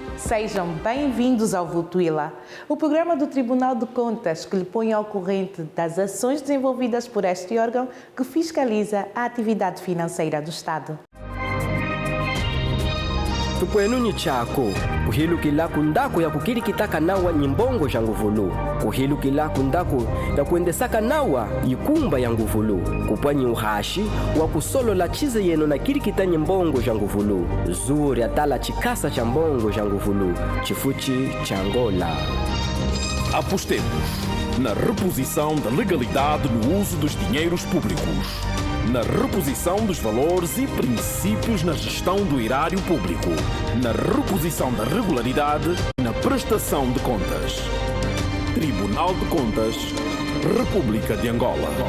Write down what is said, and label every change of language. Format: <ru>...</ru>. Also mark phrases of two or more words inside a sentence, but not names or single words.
<pt>Sejam bem-vindos ao Votuila, o programa do Tribunal de Contas que lhe põe ao corrente das ações desenvolvidas por este órgão que fiscaliza a atividade financeira do Estado.</pt> <cjk>Tupuenuni chako kuhilu kila kundako ya kukiri kitaka nawa nyimbongo ya nguvulu kuhilu kila kundako ya kuendesaka nawa ikumba ya nguvulu kupwanyi uhashi wa kusolo la chize yeno na kiri kita nyimbongo ya nguvulu zuri atala chikasa cha mbongo ya nguvulu chifuchi cha Angola.</cjk> <pt>Apostemos na reposição da legalidade no uso dos dinheiros públicos, na reposição dos valores e princípios na gestão do erário público, na reposição da regularidade e na prestação de contas. Tribunal de Contas, República de Angola.</pt>